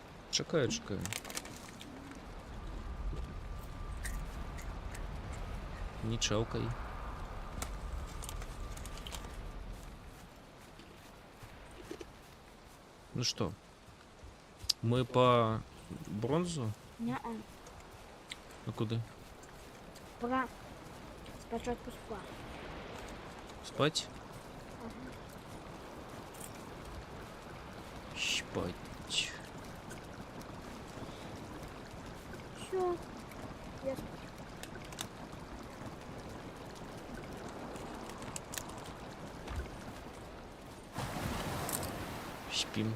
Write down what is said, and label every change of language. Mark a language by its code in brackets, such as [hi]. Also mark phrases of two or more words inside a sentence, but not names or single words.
[uk] Чекаю, чекаю. Не чавкай. [ru] Ну что, мы по бронзу? Неа. А куда? [uk] Пора спочатку спати. [ru] Спать? Ага. Спать. Все. Я спать. Спим.